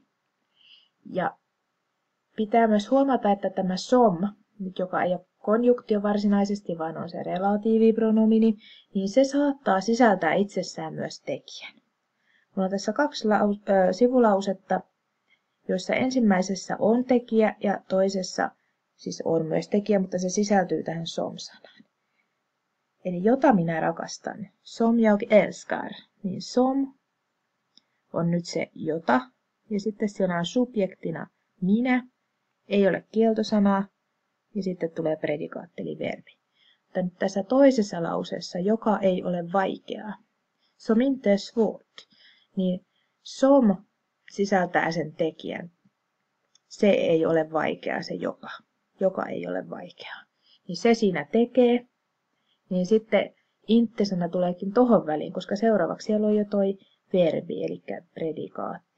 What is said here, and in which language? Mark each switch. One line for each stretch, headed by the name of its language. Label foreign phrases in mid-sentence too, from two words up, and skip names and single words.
Finnish: Ja pitää myös huomata, että tämä som, nyt joka ei ole konjunktio varsinaisesti, vaan on se relatiivipronomini, niin se saattaa sisältää itsessään myös tekijän. Mulla on tässä kaksi sivulausetta, joissa ensimmäisessä on tekijä ja toisessa siis on myös tekijä, mutta se sisältyy tähän som-sanaan. Eli jota minä rakastan,
Swedish: som jag älskar,
Finnish: niin som on nyt se jota, ja sitten siellä on subjektina minä, ei ole kieltosanaa, ja sitten tulee predikaatti eli verbi. Mutta nyt tässä toisessa lauseessa, joka ei ole vaikeaa,
Swedish: som inte är svårt,
Finnish: niin som sisältää sen tekijän. Se ei ole vaikeaa, se joka ei ole vaikeaa. Niin se siinä tekee, niin sitten inte-sana tuleekin tohon väliin, koska seuraavaksi siellä on jo toi verbi, eli predikaatti.